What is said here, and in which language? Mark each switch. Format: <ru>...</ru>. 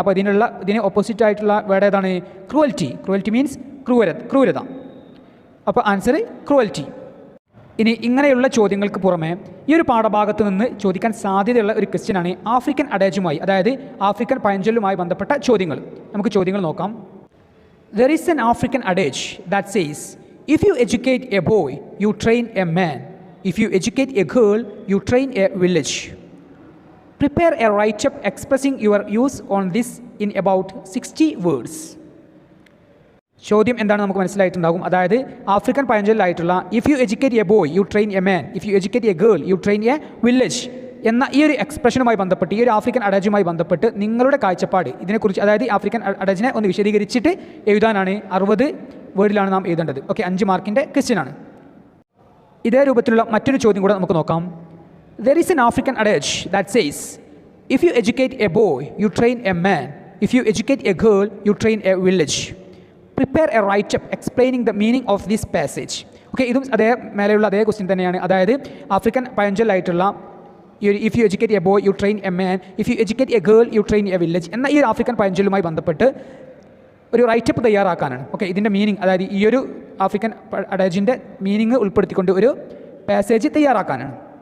<ml>അപ്പോൾ ഇതിന് ഓപ്പോസിറ്റ് ആയിട്ടുള്ള വേർഡ് ഏതാണ്? ക്രൂവൽറ്റി മീൻസ് ക്രൂരത. അപ്പോൾ ആൻസർ ക്രൂവൽറ്റി. ഇനി ഇങ്ങനെയുള്ള ചോദ്യങ്ങൾക്ക് പുറമെ ഈ ഒരു പാഠഭാഗത്ത് നിന്ന് ചോദിക്കാൻ സാധ്യതയുള്ള ഒരു ക്വസ്റ്റ്യനാണ് ആഫ്രിക്കൻ അഡേജുമായി, അതായത് ആഫ്രിക്കൻ പഴഞ്ചൊല്ലുമായി ബന്ധപ്പെട്ട ചോദ്യങ്ങൾ. നമുക്ക് ചോദ്യങ്ങൾ നോക്കാം.</ml> <en>There is an African adage that says, if you educate a boy, you train a man. If you educate a girl, you train a village. Prepare a write-up expressing your views on this in about 60 words.</en> <ml>ചോദ്യം എന്താണ് നമുക്ക് മനസ്സിലായിട്ടുണ്ടാകും. അതായത് African പഴഞ്ചൊല്ലായിട്ടുള്ള</ml> <en>if you educate a boy you train a man, if you educate a girl you train a village</en> <ml>എന്ന ഈ ഒരു എക്സ്പ്രഷനുമായി ബന്ധപ്പെട്ട്, ഈ ഒരു ആഫ്രിക്കൻ അഡാജുമായി ബന്ധപ്പെട്ട് നിങ്ങളുടെ കാഴ്ചപ്പാട് ഇതിനെക്കുറിച്ച്, അതായത് ആഫ്രിക്കൻ അഡാജിനെ ഒന്ന് വിശദീകരിച്ചിട്ട് എഴുതാനാണ് 60 വേർഡിലാണ് നാം എഴുതേണ്ടത്. ഓക്കെ, 5 മാർക്കിൻ്റെ ക്വസ്റ്റ്യനാണ്. ഇതേ രൂപത്തിലുള്ള മറ്റൊരു ചോദ്യം കൂടെ നമുക്ക് നോക്കാം.</ml> <en>There is an African adage that says, if you educate a boy, you train a man. If you educate a girl, you train a village. Prepare a write-up explaining the meaning of this passage.</en> <ml>Okay, ഇതും അതേ മേലെയുള്ള അതേ question തന്നെയാണ്. അതായത് African പഴഞ്ചൊല്ലായിട്ടുള്ള</ml> <en>if you educate a boy you train a man, if you educate a girl you train a village</en> <ml>എന്ന ഈ ഒരു African പഴഞ്ചൊല്ലുമായി ബന്ധപ്പെട്ട് ഒരു റൈറ്റപ്പ് തയ്യാറാക്കാനാണ്. ഓക്കെ, ഇതിൻ്റെ മീനിങ്, അതായത് ഈ ഒരു ആഫ്രിക്കൻ അഡാജിൻ്റെ മീനിങ് ഉൾപ്പെടുത്തിക്കൊണ്ട് ഒരു പാസേജ് തയ്യാറാക്കാനാണ്.</ml>